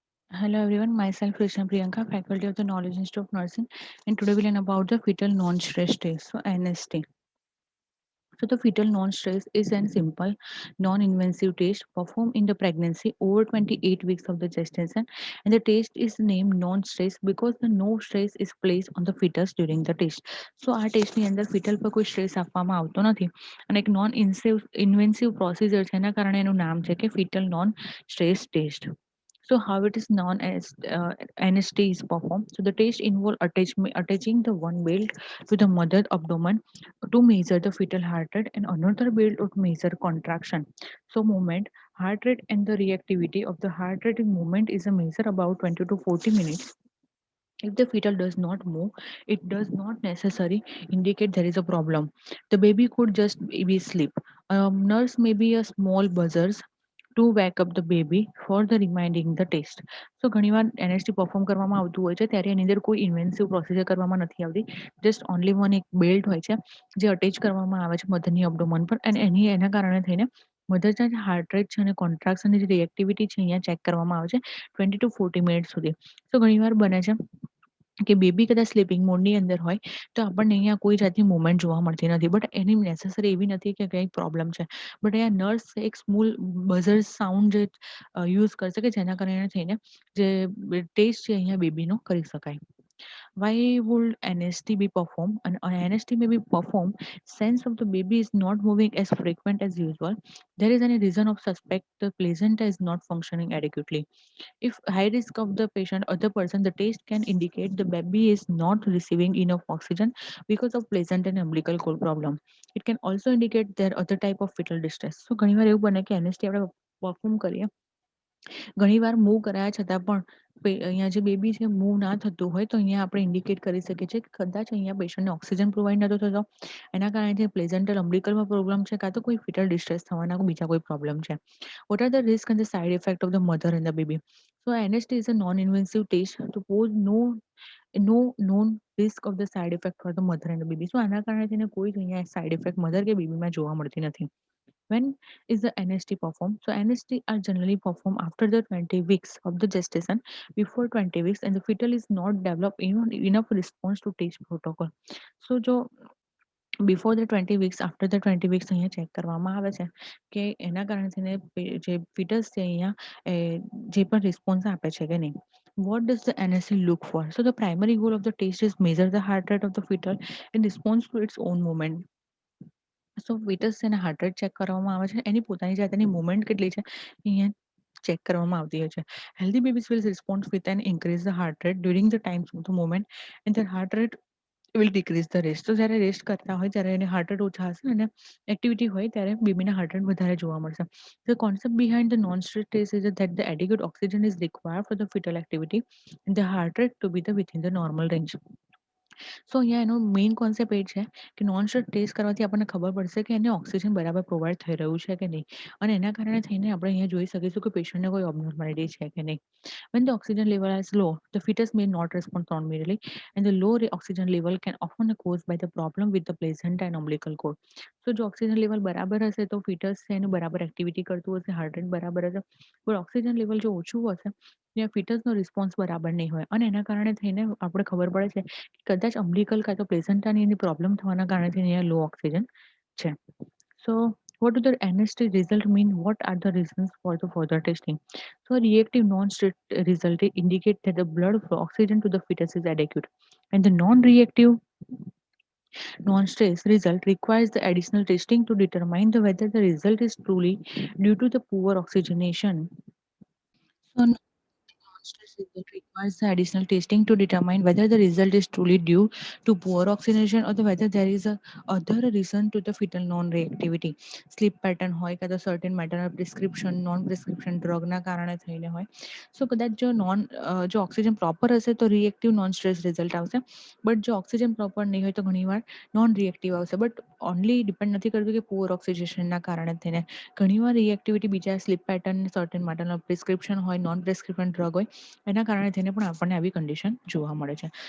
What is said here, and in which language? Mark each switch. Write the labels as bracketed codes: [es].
[en] Hello everyone, myself Krishna Priyanka, faculty of the Knowledge Institute of Nursing, and today we'll learn about the fetal non-stress test, so NST. So the fetal non-stress is a simple, non-invasive test performed in the pregnancy over 28 weeks of the gestation, and the test is named non-stress because the no stress is placed on the fetus during the test. [gu] So આ ટેસ્ટની અંદર foetal પર કોઈ stress આપવામાં આવતો નથી અને એક નોન ઇન્વેન્સિવ પ્રોસિજર છે એના કારણે એનું નામ છે કે foetal non stress test. [en] So how it is known as NST is performed. So the test involve attaching the one belt to the mother abdomen to measure the fetal heart rate and another belt to measure contraction. So movement, heart rate and the reactivity of the heart rate in movement is a measure about 20 to 40 minutes. If the fetal does not move, it does not necessarily indicate there is a problem. The baby could just be asleep. Nurse may be a small buzzers to wake up the baby for the reminding the test. [gu] So ઘણીવાર એનએસટી perform કરવામાં આવતું હોય છે ત્યારે એની અંદર કોઈ ઇન્વેન્સિવ procedure કરવામાં નથી આવતી. જસ્ટ ઓનલી વન એક બેલ્ટ હોય છે જે અટેચ કરવામાં આવે છે મધરની અબડોમન પર અને એના કારણે થઈને મધરના જે હાર્ટ રેટ છે અને કોન્ટ્રાક્શનની જે રિએક્ટિવિટી છે અહીંયા ચેક કરવામાં આવે છે 20 to 40 મિનિટ સુધી. તો ઘણીવાર બને છે કે બેબી કદાચ સ્લીપિંગ મોડની અંદર હોય તો આપણને અહીંયા કોઈ જાતની મુવમેન્ટ જોવા મળતી નથી બટ એની નેસેસરી એવી નથી કે કંઈક પ્રોબ્લેમ છે બટ અહીંયા નર્સ એક સ્મૂલ બઝર સાઉન્ડ જે યુઝ કરશે કે જેના કારણે થઈને જે ટેસ્ટ છે અહીંયા બેબીનો કરી શકાય. [en] Why would NST be performed? An NST may be performed since of the baby is not moving as frequent as usual. There is any reason of suspect the placenta is not functioning adequately. If high risk of the patient or the person, the test can indicate the baby is not receiving enough oxygen because of placenta and umbilical cord problem. It can also indicate there other type of fetal distress. [gu] So ઘણીવાર એવું બને કે NST આપણે perform કરીએ ઘણીવાર move કરાયા છતાં પણ અહીંયા જે બેબી છે મૂવ ના થતું હોય તો અહીંયા આપણે ઇન્ડિકેટ કરી શકીએ છીએ કે કદાચ અહીંયા પેશન્ટને ઓક્સિજન પ્રોવાઈડ નતો થતો એના કારણે જે પ્લેઝન્ટલ અમ્બલિકલમાં પ્રોબ્લેમ છે કાં તો કોઈ ફિટલ ડિસ્ટ્રેસ થવાના બીજા કોઈ પ્રોબ્લેમ છે. [en] What are the risks and the side effect of the mother and the baby? So NST is a non-invasive test to pose no known risk of the side effect for the mother and the baby. [gu] So આના કારણે તેને કોઈ જ અહીંયા side effect mother કે બેબીમાં જોવા મળતી નથી. [en] When is the NST performed? So NST are generally performed after the 20 weeks of the gestation, before 20 weeks, and the fetal is not developed even enough response to test protocol. [gu] So जो before the 20 weeks after the 20 weeks અહીંયા check કરવામાં આવે છે કે એના કારણે થઈને જે ફિટસ છે અહીંયા જે પણ રિસ્પોન્સ આપે છે કે નહીં. [en] What does the NSC look for? So the primary goal of the test is measure the heart rate of the fetal in response to its own movement. [gu] સો ફિટસ છે ને હાર્ટ રેટ ચેક કરવામાં આવે છે એની પોતાની જાતની મુવમેન્ટ કેટલી છે અહીંયા ચેક કરવામાં આવતી હોય છે. [en] Healthy babies will respond with an increase the heart rate during the times of the movement and the heart rate will decrease the rest. [gu] તો જ્યારે રેસ્ટ કરતા હોય ત્યારે એને હાર્ટ રેટ ઓછા હશે અને એક્ટિવિટી હોય ત્યારે બેબીના હાર્ટ રેટ વધારે જોવા મળશે. [en] The concept behind the non-stress test is that the adequate oxygen is required for the fetal activity and the heart rate to be within the normal range. [gu] સો અહીંયા એનો મેઇન કોન્સેપ્ટ એ છે કે non stress test કરવાથી આપણને ખબર પડશે કે એને ઓક્સિજન બરાબર પ્રોવાઈડ થઈ રહ્યું છે કે નહીં અને એના કારણે થઈને આપણે અહીંયા જોઈ શકીશું કે પેશન્ટને કોઈ અબનોર્માલિટી છે કે નહીં. [en] When the oxygen level is low, the fetus may not respond normally, and the low oxygen level can often caused by the problem with the placenta and umbilical cord. [gu] So જો ઓક્સિજન લેવલ બરાબર હશે તો ફિટસ છે એનું બરાબર activity કરતું હશે, heart rate બરાબર હશે, પણ ઓક્સિજન લેવલ જો ઓછું હશે ત્યાં ફિટસનો રિસ્પોન્સ બરાબર નહીં હોય અને એના કારણે થઈને આપણે ખબર પડે છે કે કદાચ અમ્બલિકલ કાં તો પ્લેસેન્ટાની એની પ્રોબ્લેમ થવાના કારણે થઈને અહીંયા લો ઓક્સિજન છે. [en] So what do the NST result mean? What are the reasons for the further testing? So a reactive non-stress result indicate that the blood flow oxygen to the fetus is adequate, and the non-reactive non-stress result requires the additional testing to determine whether the result is truly due to the poor oxygenation. So non-stress result requires the additional testing to determine whether the result is truly due to poor oxygenation or whether there is a other reason to the fetal non-reactivity. [gu] Sleep pattern હોય કાં તો certain maternal prescription non prescription ડ્રગના કારણે થઈને હોય. સો કદાચ જો oxygen proper હશે તો રિએક્ટિવ નોન સ્ટ્રેસ રિઝલ્ટ આવશે બટ જો ઓક્સિજન પ્રોપર નહીં હોય તો ઘણીવાર નોન રિએક્ટિવ આવશે બટ ઓનલી ડિપેન્ડ નથી કરતું કે પુઅર ઓક્સિજેશનના કારણે થઈને ઘણીવાર રિએક્ટિવિટી બીજા સ્લીપ પેટર્ન સર્ટેન માટેનો પ્રિસ્ક્રિપ્શન હોય નોન પ્રિસ્ક્રિપ્શન ડ્રગ હોય એના કારણે થઈને પણ આપણને આવી કન્ડિશન જોવા મળે છે.